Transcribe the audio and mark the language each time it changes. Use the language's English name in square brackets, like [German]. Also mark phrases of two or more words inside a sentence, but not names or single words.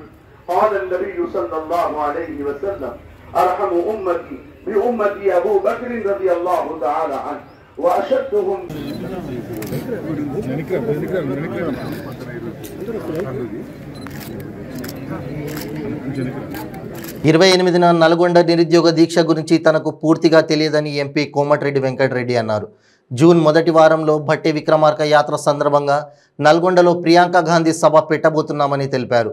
[Arabic] قال النبي صلى الله عليه وسلم أرحم أمتي بأمتي أبو بكر رضي الله تعالى عنه وأشدهم [Telugu] 28న నల్గొండ నిరుద్యోగ దీక్ష గురించి తనకు పూర్తిగా తెలియదని ఎంపీ కోమటిరెడ్డి వెంకటరెడ్డి అన్నారు. జూన్ మొదటి వారంలో భట్టి విక్రమార్క యాత్ర సందర్భంగా నల్గొండలో ప్రియాంక గాంధీ సభ పెట్టబోతున్నామని తెలిపారు.